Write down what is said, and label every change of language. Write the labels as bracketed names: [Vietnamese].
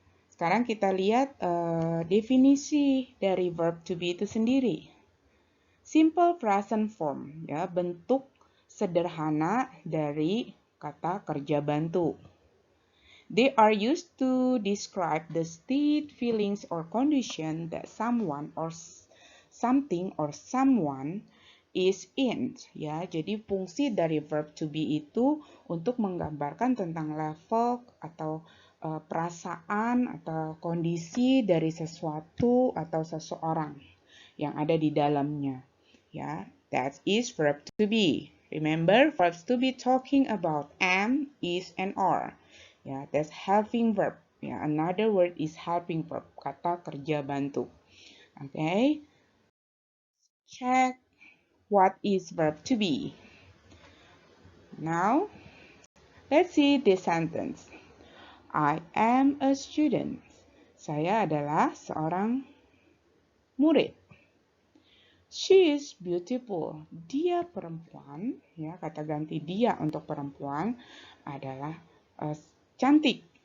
[Indonesian] Sekarang kita lihat definisi dari verb to be itu sendiri. [English] Simple present form, [Indonesian] bentuk sederhana dari kata kerja bantu. [English] They are used to describe the state, feelings, or condition that someone or something or someone is in. [Indonesian] Jadi fungsi dari verb to be itu untuk menggambarkan tentang level atau perasaan atau kondisi dari sesuatu atau seseorang yang ada di dalamnya. [English] That is verb to be. Remember, verbs to be talking about am, is, and are. That's helping verb. Another word is helping verb. [Indonesian] Kata kerja bantu. [English] Okay. Check what is verb to be. Now, let's see this sentence. I am a student. [Indonesian] Saya adalah seorang murid. [English] She is beautiful. [Indonesian] Dia perempuan, kata ganti dia untuk perempuan adalah cantik.